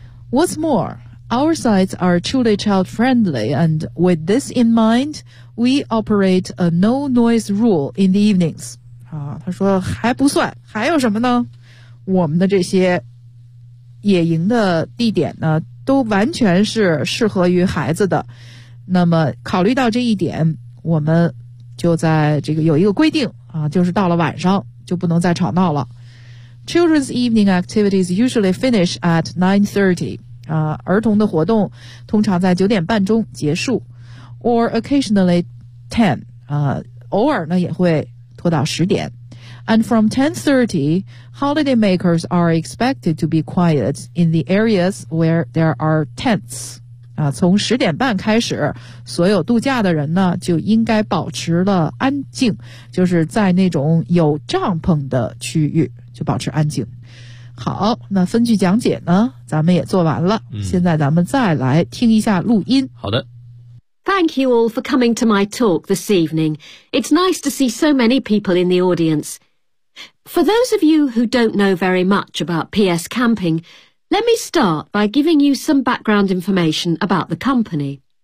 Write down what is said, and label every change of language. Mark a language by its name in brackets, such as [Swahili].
[English] What's more, our sites are truly child friendly, and with this in mind, we operate a no noise rule in the evenings. [Chinese] 啊，他说还不算，还有什么呢？我们的这些野营的地点呢，都完全是适合于孩子的。那么考虑到这一点，我们就在这个有一个规定啊，就是到了晚上就不能再吵闹了。 [English] Children's evening activities usually finish at 9:30. [Chinese] 啊，儿童的活动通常在九点半钟结束。 [English] Or occasionally 10. [Chinese] 啊，偶尔呢也会拖到十点。 [English] And from 10:30, holiday makers are expected to be quiet in the areas where there are tents. [Chinese] 啊，从十点半开始，所有度假的人呢就应该保持了安静，就是在那种有帐篷的区域。就保持安静。好，那分句讲解呢咱们也做完了、现在咱们再来听一下录音。好的。 [English] Thank you all for coming to my talk this evening. It's nice to see so many people in the audience. For those of you who don't know very much about PS Camping, let me start by giving you some background information about the company.